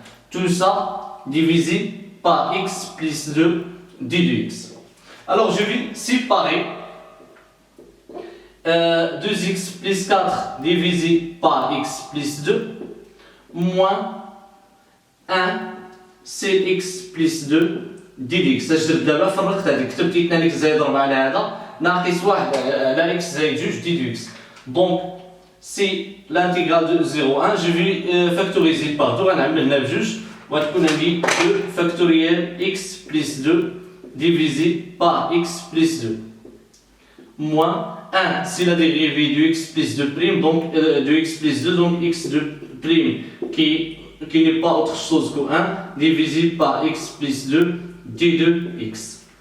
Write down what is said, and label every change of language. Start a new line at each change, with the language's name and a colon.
French: Tout ça divisé par x plus 2 d2x. Alors, je vais séparer 2x plus 4 divisé par x plus 2 moins 1 cx plus 2 dx.
Arabic: اجد دابا فرقت هذيك كتبت 2 x زائد 4 على هذا ناقص 1 على x زائد 2 dx.
French: Donc c'est l'intégrale de 0 1. Je vais factoriser par 2
Arabic: غنعمل هنا بجوج وتكون عندي
French: 2 factoriel x plus 2 divisé par x plus 2 moins 1, c'est la dérivée de x plus 2 prime, donc de x plus 2, donc x2 prime qui n'est pas autre chose que 1 divisé par x plus 2 d2x.